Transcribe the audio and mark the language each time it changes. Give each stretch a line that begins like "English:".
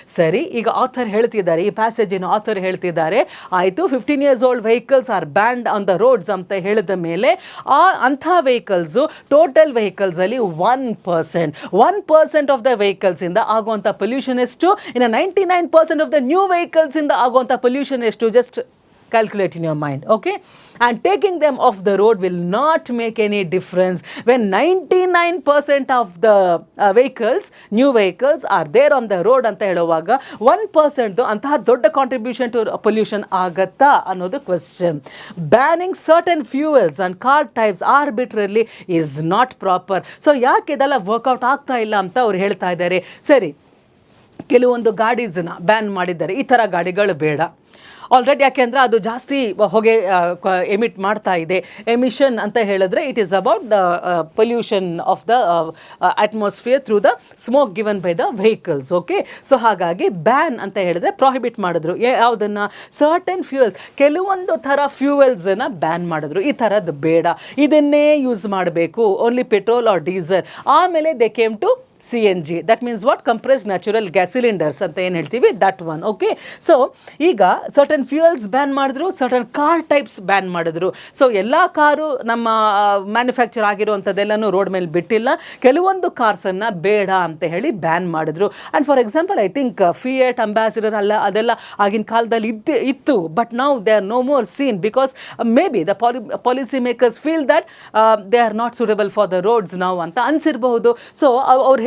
Kannada: ಸರಿ, ಈಗ ಆಥರ್ ಹೇಳ್ತಿದ್ದಾರೆ, ಈ ಪ್ಯಾಸೇಜಿನ ಆಥರ್ ಹೇಳ್ತಿದ್ದಾರೆ, ಆಯಿತು
English: 15 years old vehicles are banned on the roads
Kannada: ಅಂತ ಹೇಳಿದ ಮೇಲೆ ಅಂಥ ವೆಹಿಕಲ್ಸು ಟೋಟಲ್ ವೆಹಿಕಲ್ಸಲ್ಲಿ 1% ಆಫ್ ದ ವೆಹಿಕಲ್ಸಿಂದ ಆಗುವಂಥ ಪೊಲ್ಯೂಷನ್ ಎಷ್ಟು? ಇನ್ನು 99% ಆಫ್ ದ ನ್ಯೂ ವೆಹಿಕಲ್ಸಿಂದ ಆಗುವಂಥ ಪೊಲ್ಯೂಷನ್ ಎಷ್ಟು?
English: Just calculate in your mind. Okay, and taking them off the road will not make any difference when 99% of the vehicles, new vehicles are there on the road
Kannada: ಅಂತ ಹೇಳುವಾಗ 1% ಅಂತಹ ದೊಡ್ಡ contribution to pollution ಆಗತ್ತಾ ಅನ್ನೋದು question.
English: Banning certain fuels and car types arbitrarily is not proper.
Kannada: So ಯಾಕೆ ಇದೆಲ್ಲ workout ಆಗ್ತಾ ಇಲ್ಲ ಅಂತ ಅವ್ರು ಹೇಳ್ತಾ ಇದ್ದಾರೆ. ಸರಿ, ಕೆಲವೊಂದು ಗಾಡೀಸನ್ನ ಬ್ಯಾನ್ ಮಾಡಿದ್ದಾರೆ, ಈ ಥರ ಗಾಡಿಗಳು ಬೇಡ ಆಲ್ರೆಡಿ, ಯಾಕೆಂದರೆ ಅದು ಜಾಸ್ತಿ ಹೊಗೆ ಎಮಿಟ್ ಮಾಡ್ತಾ ಇದೆ. ಎಮಿಷನ್ ಅಂತ ಹೇಳಿದ್ರೆ
English: It is about the pollution of the atmosphere through the smoke given by the vehicles.
Kannada: Okay, so ಹಾಗಾಗಿ ಬ್ಯಾನ್ ಅಂತ ಹೇಳಿದ್ರೆ ಪ್ರಾಹಿಬಿಟ್ ಮಾಡಿದ್ರು. ಯಾವುದನ್ನು? ಸರ್ಟನ್ ಫ್ಯೂಯಲ್ಸ್, ಕೆಲವೊಂದು ಥರ ಫ್ಯೂಯಲ್ಸನ್ನು ಬ್ಯಾನ್ ಮಾಡಿದ್ರು. ಈ ಥರದ್ದು ಬೇಡ, ಇದನ್ನೇ ಯೂಸ್ ಮಾಡಬೇಕು,
English: Only petrol or diesel. ಆಮೇಲೆ they came to CNG, that means what? Compressed natural gas cylinders
Kannada: ಅಂತ ಏನು ಹೇಳ್ತೀವಿ,
English: that one.
Kannada: ಓಕೆ, ಸೊ ಈಗ ಸರ್ಟನ್ ಫ್ಯೂಯಲ್ಸ್ ಬ್ಯಾನ್ ಮಾಡಿದ್ರು, ಸರ್ಟನ್ ಕಾರ್ ಟೈಪ್ಸ್ ಬ್ಯಾನ್ ಮಾಡಿದ್ರು. ಸೊ ಎಲ್ಲ ಕಾರು ನಮ್ಮ ಮ್ಯಾನುಫ್ಯಾಕ್ಚರ್ ಆಗಿರುವಂಥದ್ದೆಲ್ಲನೂ ರೋಡ್ ಮೇಲೆ ಬಿಟ್ಟಿಲ್ಲ, ಕೆಲವೊಂದು ಕಾರ್ಸನ್ನು ಬೇಡ ಅಂತ ಹೇಳಿ ಬ್ಯಾನ್ ಮಾಡಿದ್ರು.
English: and for example I think Fiat,
Kannada: ambassador ಅಲ್ಲ ಅದೆಲ್ಲ ಆಗಿನ ಕಾಲದಲ್ಲಿ ಇತ್ತು,
English: but now they are no more seen because may be the policy makers feel that they are not suitable for the roads
Kannada: ನಾವು ಅಂತ ಅನಿಸಿರಬಹುದು. ಸೊ ಅವ್ರು